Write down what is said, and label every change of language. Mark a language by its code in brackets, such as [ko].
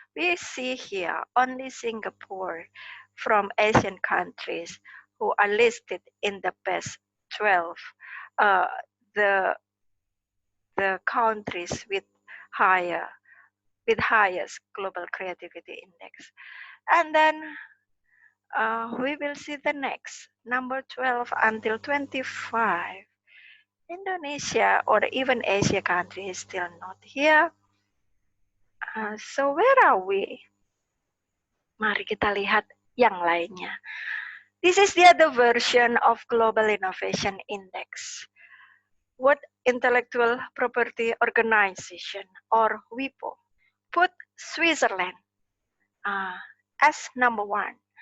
[en] We see here only Singapore from Asian countries who are listed in the best 12, the countries with highest global creativity index. And then we will see the next, number 12 until 25. Indonesia or even Asia country is still not here. So where are we? [id] Mari kita lihat yang lainnya. [en] This is the other version of Global Innovation Index. World Intellectual Property Organization, or WIPO, put Switzerland as number one.